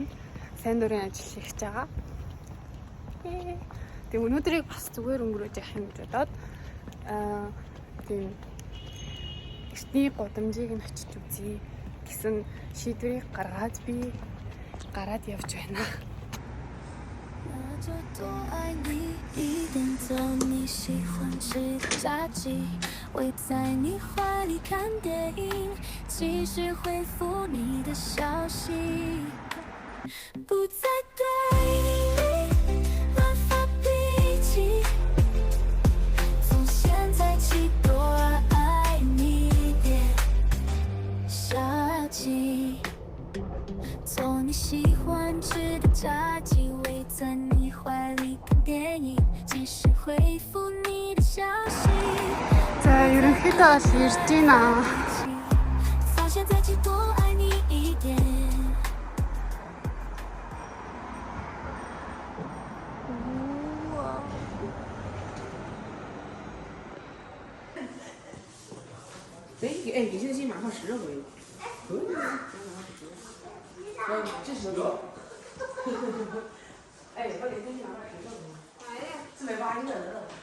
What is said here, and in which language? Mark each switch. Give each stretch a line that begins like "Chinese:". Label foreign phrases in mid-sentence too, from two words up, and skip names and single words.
Mongolian: Сайн дурын ажил хийж байгаа. Тэгээ өнөөдрийг бас зүгээр өнгөрөөж явах юм гэж бодоод тийм эртний гудамжийг нь очиж үзье гэсэн шийдвэрийг гаргаад би гараад явж байна.
Chinese: 就多爱你一点，做你喜欢吃的炸鸡，围在你怀里看电影，继续回复你的消息，不再对你乱发脾气，从现在起多爱你一点，小鸡，做你喜欢吃的炸鸡，围在你怀里看电影，继续回复你的消息。
Mongolian: За ерөнхийдөө бол ирж байна.
Chinese: 从现在起多爱你一点。哎，你现在先马上10回，可以啊，这是个，哎，我得先拿到10回，哎呀，480个人了。